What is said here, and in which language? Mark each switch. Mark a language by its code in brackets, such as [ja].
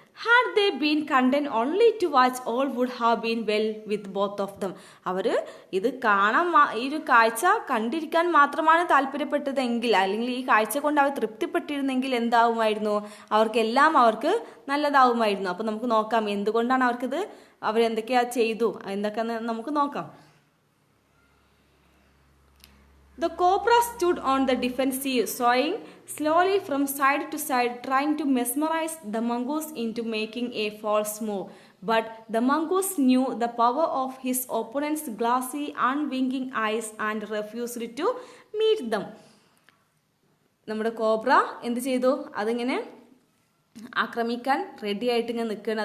[en] Had they been content only to watch, all would have been well with both of them. [ml] അവർ ഇത് ഈ ഒരു കാഴ്ച കണ്ടിരിക്കാൻ മാത്രമാണ് താല്പര്യപ്പെട്ടതെങ്കിൽ, അല്ലെങ്കിൽ ഈ കാഴ്ച കൊണ്ട് അവർ തൃപ്തിപ്പെട്ടിരുന്നെങ്കിൽ എന്താവുമായിരുന്നു, അവർക്ക് നല്ലതാവുമായിരുന്നു. അപ്പോൾ നമുക്ക് നോക്കാം എന്തുകൊണ്ടാണ് അവരെന്തൊക്കെയാ ചെയ്തു, എന്തൊക്കെയാന്ന് നമുക്ക് നോക്കാം. [en] The cobra stood on the defensive, swaying slowly from side to side, trying to mesmerize the mongoose into making a false move. But the mongoose knew the power of his opponent's glassy, unwinking eyes and refused to meet them. [ml] നമ്മുടെ cobra എന്ത് ചെയ്തു, അതിങ്ങനെ ആക്രമിക്കാൻ ready ആയിട്ട് ഇങ്ങനെ നിൽക്കുകയാണ്.